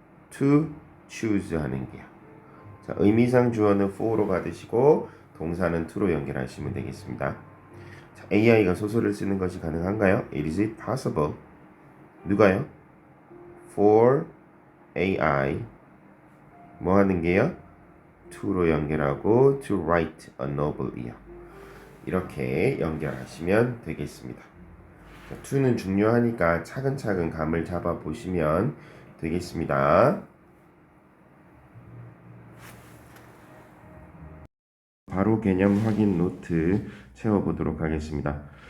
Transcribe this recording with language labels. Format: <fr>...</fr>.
<en>To choose</en> <ko>하는 게요. 자, 의미상 주어는 for로 받으시고 동사는 to로 연결하시면 되겠습니다. 자, AI가 소설을 쓰는 것이 가능한가요?</ko> <en>Is it possible?</en> <ko>누가요?</ko> <en>For AI</en> <ko>뭐 하는 게요?</ko> <en>to로</en> <ko>연결하고</ko> <en>to write a novel이요.</en> <ko>이렇게 연결하시면 되겠습니다. 자, to는 중요하니까 차근차근 감을 잡아 보시면 되겠습니다. 바로 개념 확인 노트 채워보도록 하겠습니다.</ko>